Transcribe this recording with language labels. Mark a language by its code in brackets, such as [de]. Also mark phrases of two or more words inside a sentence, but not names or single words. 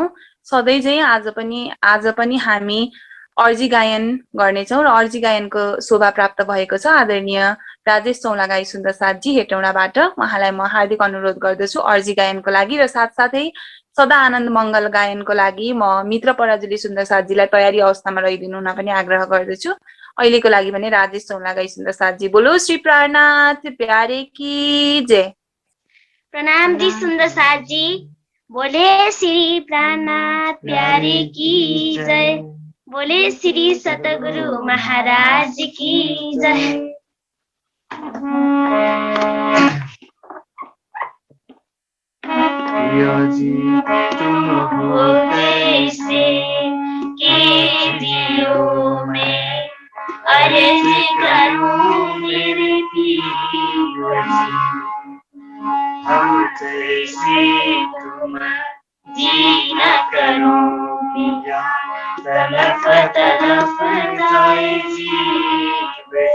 [ne] सधैँ चाहिँ आज पनि हामी अर्जी गायन गर्नेछौँ र अर्जी गायनको शोभा प्राप्त भएको छ आदरणीय राजेश चौलागाई सुन्दर साथजी हेटौँडाबाट। उहाँलाई म हार्दिक अनुरोध गर्दछु अर्जी गायनको लागि र साथसाथै सदा आनन्द मङ्गल गायनको लागि म मित्र पराजुली सुन्दर साथजीलाई तयारी अवस्थामा रहिदिनु हुन पनि आग्रह गर्दछु। अहिलेको लागि भने राजेश चौलागाई सुन्दर साथजी, [hi] बोलो श्री प्राणनाथ प्यारे की जय। प्रणाम जी सुंदर साथ जी, बोले श्री प्राणनाथ प्यारे की जय, बोले श्री सतगुरु महाराज की जय। तुम हो कैसे के दिलो में अर्ज करूं मेरे पीर, हम जैसे तुम जी न करो पिया, तरफ तरफ जाए जीव